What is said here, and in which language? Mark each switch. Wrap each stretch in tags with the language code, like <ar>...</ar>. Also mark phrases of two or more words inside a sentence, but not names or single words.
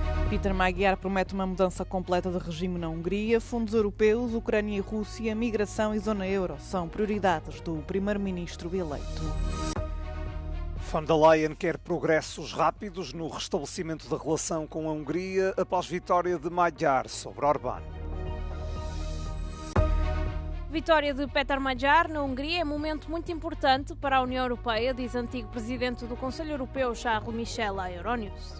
<pt>Peter Magyar promete uma mudança completa de regime na Hungria. Fundos europeus, Ucrânia e Rússia, migração e zona euro são prioridades do primeiro-ministro eleito. Von der Leyen quer progressos rápidos no restabelecimento da relação com a Hungria após vitória de Magyar sobre Orbán. Vitória de Peter Magyar na Hungria é um momento muito importante para a União Europeia, diz antigo presidente do Conselho Europeu, Charles Michel, à Euronews.</pt>